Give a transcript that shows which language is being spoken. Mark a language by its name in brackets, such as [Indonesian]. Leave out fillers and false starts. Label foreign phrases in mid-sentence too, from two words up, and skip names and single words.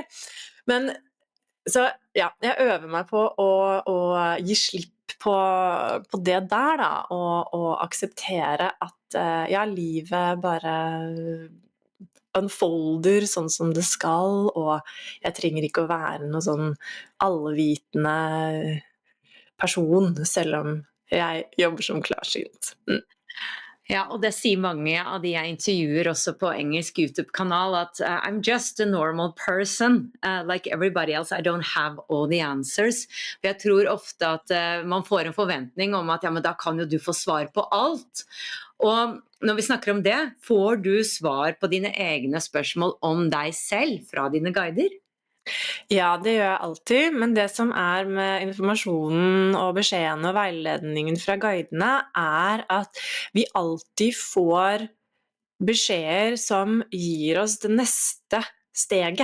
[Norwegian] Men så ja, jeg øver meg på å gi slipp på det der da, og akseptere at ja, livet bare unfolder sånn som det skal, og jeg trenger ikke å være noe sånn allevitende person, selv om jeg jobber som klarsynt. Ja, og det sier mange av de jeg intervjuer også på engelsk YouTube-kanal, at [English] I'm just a normal person, like everybody else, I don't have all the answers. [Norwegian] For jeg tror ofte at man får en forventning om at ja, men da kan jo du få svar på alt. Og når vi snakker om det, får du svar på dine egne spørsmål om deg selv fra dine guider? Ja, det gjør jeg alltid, men det som med informasjonen og beskjedene og veiledningen fra guidene at vi alltid får beskjeder som gir oss det neste steget.